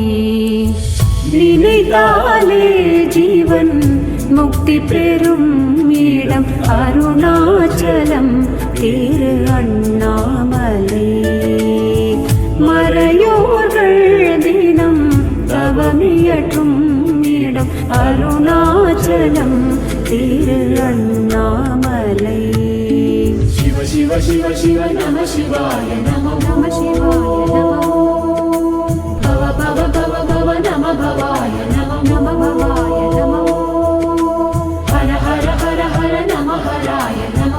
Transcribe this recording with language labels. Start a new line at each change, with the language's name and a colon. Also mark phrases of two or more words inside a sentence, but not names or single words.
Tamil: நினைத்தாலே ஜீவன் முக்தி பெறும் இடம் அருணாச்சலம் திரு அண்ணாமலை. மறையோர்கள் தினம் தவமியற்றும் இடம் அருணாச்சலம் திரு அண்ணாமலை.
Sanskrit: शिव शिव शिव शिव नमः शिवाय नमः नम शिवाय नम भव भव भव भव नमः भवाय नमः नम भवाय नम हर हर हर हर नमः हराय नमः